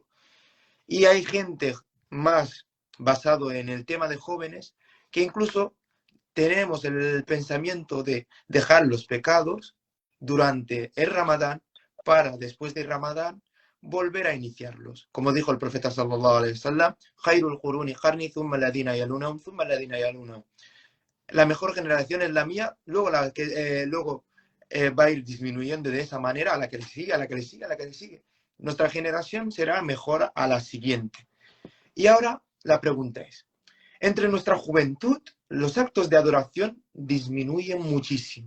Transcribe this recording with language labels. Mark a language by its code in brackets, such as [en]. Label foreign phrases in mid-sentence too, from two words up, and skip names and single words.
[es] Y hay gente más basado en el tema de jóvenes que incluso tenemos el pensamiento de dejar los pecados durante el Ramadán para después del Ramadán volver a iniciarlos. Como dijo el profeta [ar] صلى الله عليه وسلم خير القرون قرني ثم الذين يلونهم ثم الذين يلونهم. [es] La mejor generación es la mía, luego va a ir disminuyendo de esa manera a la que le sigue, a la que le sigue, a la que le sigue. Nuestra generación será mejor a la siguiente. Y ahora la pregunta es, entre nuestra juventud, los actos de adoración disminuyen muchísimo.